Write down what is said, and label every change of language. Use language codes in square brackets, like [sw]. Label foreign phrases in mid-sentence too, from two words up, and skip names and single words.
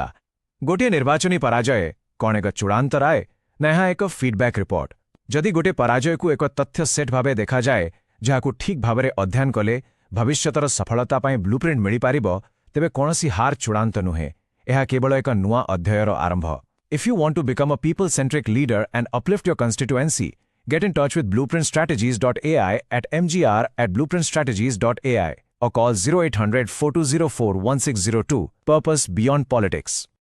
[or] ଗୋଟିଏ ନିର୍ବାଚନୀ ପରାଜୟ କ'ଣ ଏକ ଚୂଡ଼ାନ୍ତ ରାୟ, ନା ଏହା ଏକ ଫିଡ୍ବ୍ୟାକ୍ ରିପୋର୍ଟ? ଯଦି ଗୋଟିଏ ପରାଜୟକୁ ଏକ ତଥ୍ୟ ସେଟ୍ ଭାବେ ଦେଖାଯାଏ, ଯାହାକୁ ଠିକ୍ ଭାବରେ ଅଧ୍ୟୟନ କଲେ ଭବିଷ୍ୟତର ସଫଳତା ପାଇଁ ବ୍ଲୁପ୍ରିଣ୍ଟ ମିଳିପାରିବ, ତେବେ କୌଣସି ହାର ଚୂଡ଼ାନ୍ତ ନୁହେଁ। ଏହା କେବଳ ଏକ ନୂଆ ଅଧ୍ୟାୟର ଆରମ୍ଭ। [en] If you want to become a people-centric leader and uplift your constituency, get in touch with blueprintstrategies.ai at mgr@blueprintstrategies.ai or call 0800-4204-1602. Purpose Beyond Politics.